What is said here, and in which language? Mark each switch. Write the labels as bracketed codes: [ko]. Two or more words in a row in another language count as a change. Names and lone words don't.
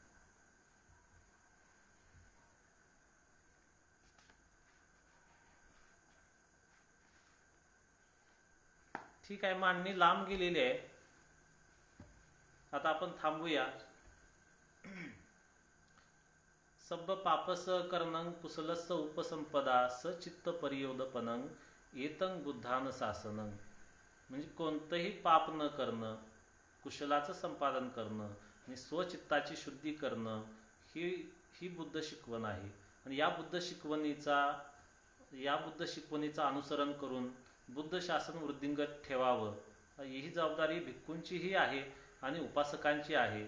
[mr] ठीक आहे, मांडणी लांब गेलेली आहे, आता आपण थांबूया. [pi] सब्ब पापस करणं कुशलस्स उपसंपदा सचित्त परियोदपनं एतं बुद्धान शासनं. [mr] म्हणजे कोणतंही पाप न करणं, कुशलाचं संपादन करणं आणि स्वचित्ताची शुद्धी करणं ही बुद्ध शिकवण आहे. आणि या बुद्ध शिकवणीचा अनुसरण करून बुद्ध शासन वृद्धिंगत ठेवावं, ही जबाबदारी भिक्खूंचीही आहे आणि उपासकांची आहे.